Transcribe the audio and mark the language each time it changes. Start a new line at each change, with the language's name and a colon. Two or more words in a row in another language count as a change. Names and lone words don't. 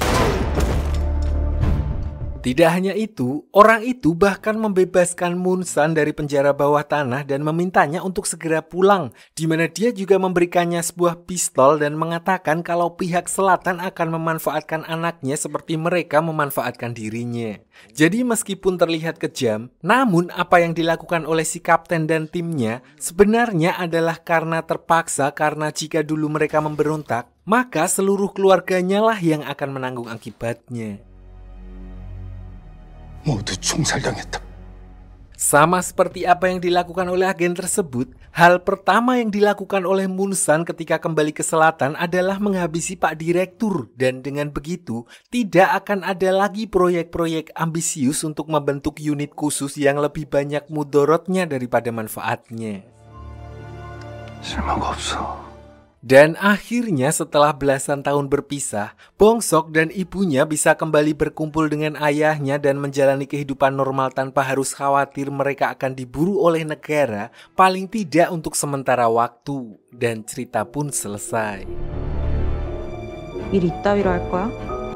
Indonesian: Tidak hanya itu, orang itu bahkan membebaskan Munsan dari penjara bawah tanah dan memintanya untuk segera pulang, di mana dia juga memberikannya sebuah pistol dan mengatakan kalau pihak selatan akan memanfaatkan anaknya seperti mereka memanfaatkan dirinya. Jadi meskipun terlihat kejam, namun apa yang dilakukan oleh si kapten dan timnya sebenarnya adalah karena terpaksa, karena jika dulu mereka memberontak, maka seluruh keluarganya lah yang akan menanggung akibatnya.
Korean: 모두 총살당했다.
Indonesian: Sama seperti apa yang dilakukan oleh agen tersebut, hal pertama yang dilakukan oleh Munsan ketika kembali ke selatan adalah menghabisi Pak Direktur. Dan dengan begitu, tidak akan ada lagi proyek-proyek ambisius untuk membentuk unit khusus yang lebih banyak mudorotnya daripada manfaatnya.
Korean: 쓸모가 없어.
Indonesian: Dan akhirnya setelah belasan tahun berpisah, Bongsok dan ibunya bisa kembali berkumpul dengan ayahnya dan menjalani kehidupan normal tanpa harus khawatir mereka akan diburu oleh negara, paling tidak untuk sementara waktu. Dan cerita pun selesai.
Korean: 일 이따위로 할 거야?